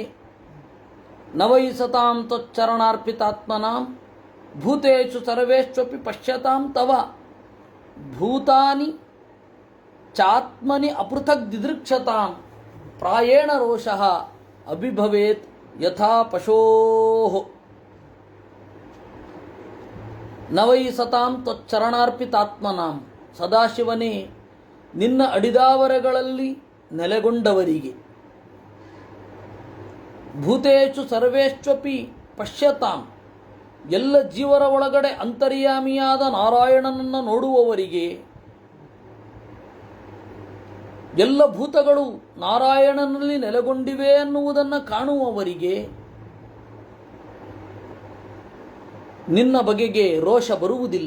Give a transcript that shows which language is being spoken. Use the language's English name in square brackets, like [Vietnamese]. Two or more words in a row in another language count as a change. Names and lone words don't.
[Sanskrit] ನವೈಸತಾಂ ತ್ವಚ್ಚರಣಾರ್ಪಿತಾತ್ಮನಾಂ ಭೂತೇಷು ಸರ್ವೇಷ್ವಪಿ ಪಶ್ಯತಾಂ ತವ ಭೂತಾನಿ ಚಾತ್ಮನಿ ಅಪೃಥಕ್ ದಿದೃಕ್ಷತಾಂ ಪ್ರಾಯೇಣ ರೋಷಃ ಅಭಿಭವೇತ್ ಯಥಾ ಪಶೋಃ. ನವೈಸತಾಂ ತ್ವಚ್ಚರಣಾರ್ಪಿತಾತ್ಮನಾಂ. [Kannada] ಸದಾಶಿವನೇ ನಿನ್ನ ಅಡಿದಾವರೆಗಳಲ್ಲಿ ನೆಲೆಗೊಂಡವರಿಗೆ [Sanskrit] ಭೂತೇಷು ಸರ್ವೇಷ್ವಪಿ ಪಶ್ಯತಾಂ. [Kannada] ಎಲ್ಲ ಜೀವರ ಒಳಗಡೆ ಅಂತರ್ಯಾಮಿಯಾದ ನಾರಾಯಣನನ್ನು ನೋಡುವವರಿಗೆ, ಎಲ್ಲ ಭೂತಗಳು ನಾರಾಯಣನಲ್ಲಿ ನೆಲೆಗೊಂಡಿವೆ ಎನ್ನುವುದನ್ನು ಕಾಣುವವರಿಗೆ ನಿನ್ನ ಬಗೆಗೆ ರೋಷ ಬರುವುದಿಲ್ಲ.